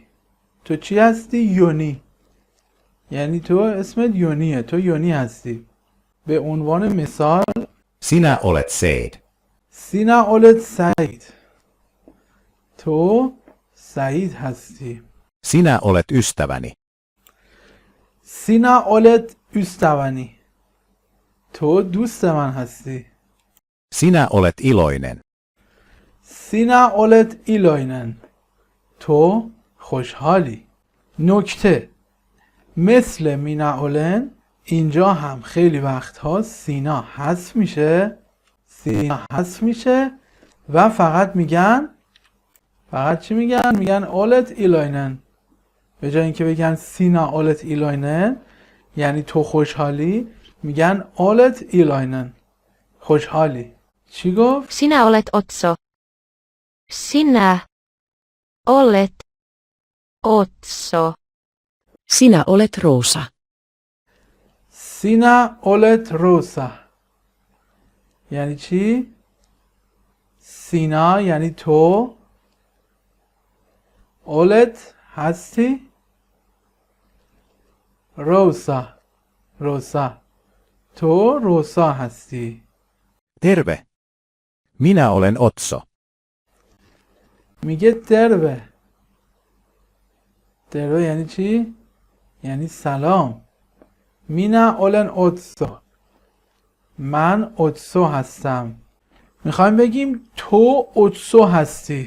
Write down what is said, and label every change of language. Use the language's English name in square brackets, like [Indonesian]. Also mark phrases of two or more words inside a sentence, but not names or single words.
[Persian] تو چی هستی؟ یونی. یعنی تو اسمت یونیه. تو یونی هستی. به عنوان مثال [Finnish] Sinä olet Seid. Sinä olet [Persian] سعید. تو سعید هستی. [Finnish] Sinä olet ystäväni. Sinä olet üstäväni. [Persian] تو دوست من هستی. [Finnish] Sinä olet iloinen. Sinä olet iloinen. [Persian] تو خوشحالی. نکته مثل [Finnish] Minä olen [Persian] اینجا هم خیلی وقتها سینا حذف میشه. سینا حذف میشه و فقط میگن فقط چی میگن؟ میگن [Finnish] olet iloinen. [Persian] به جای اینکه بگن [Finnish] Sinä olet iloinen [Persian] یعنی تو خوشحالی میگن [Finnish] olet iloinen. [Persian] خوشحالی. چی گفت؟ [Finnish] Sinä olet Otso. Sinä olet Otso. Sinä olet Roosa. Sinä olet [Persian] روسا. یعنی چی؟ سینا یعنی تو. اولت هستی. روسا. روسا. تو روسا هستی. [Finnish] Terve. Minä olen Otso. [Persian] میگه دربه. دربه یعنی چی؟ یعنی سلام. [Finnish] Minä olen Otso. [Persian] من اوتسو هستم. میخوایم بگیم تو اوتسو هستی.